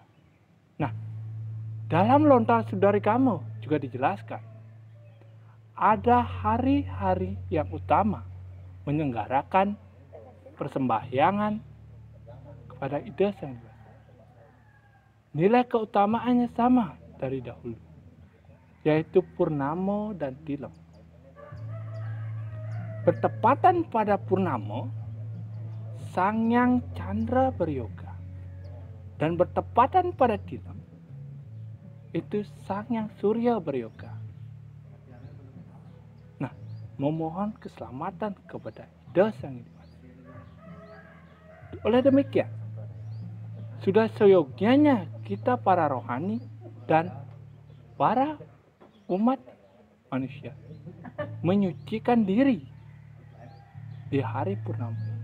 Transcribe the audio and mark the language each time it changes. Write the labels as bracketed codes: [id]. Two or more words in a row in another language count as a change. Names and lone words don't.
[id] Nah, dalam Lontar Sudari Kamo juga dijelaskan ada hari-hari yang utama menyelenggarakan persembahyangan kepada Ida Sang Hyang. Nilai keutamaannya sama dari dahulu, yaitu Purnama dan Tilem. Bertepatan pada Purnama, Sang Hyang Chandra beryoga, dan bertepatan pada Tilem itu Sang Hyang Surya beryoga. Nah, memohon keselamatan kepada Ida Sang Hyang. Oleh demikian, sudah seyogyanya kita para rohani dan para umat manusia menyucikan diri di hari purnama.